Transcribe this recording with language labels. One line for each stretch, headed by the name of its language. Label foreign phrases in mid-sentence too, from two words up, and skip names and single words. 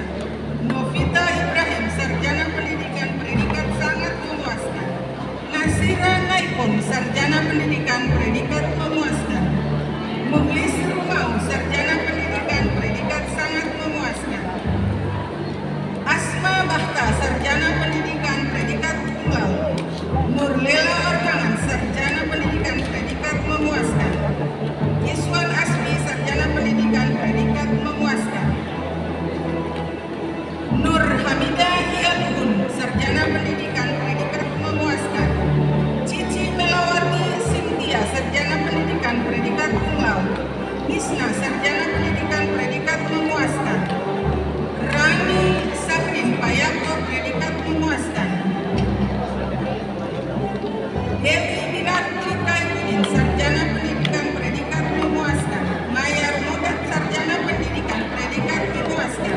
Indonesian: Novita Ibrahim sarjana pendidikan predikat sangat memuaskan. Nasira Naipon sarjana pendidikan predikat memuaskan. Muglis Rumau sarjana pendidikan predikat sangat memuaskan. Asma Bahta sarjana pendidikan predikat
Latin: cum laude.
Indonesian: Nurlela Orkangan sarjana pendidikan predikat memuaskan. Iswan Asmi sarjana pendidikan predikat memuaskan. Nur Hamidah Ialun sarjana pendidikan predikat memuaskan. Cici Melawati Cynthia sarjana pendidikan predikat
Latin: cum laude.
Indonesian: Nisna sarjana pendidikan predikat memuaskan. Rani Safrin Payato predikat memuaskan. Devi Binarti Kaidin sarjana pendidikan predikat memuaskan. Maya Rumodat sarjana pendidikan predikat memuaskan.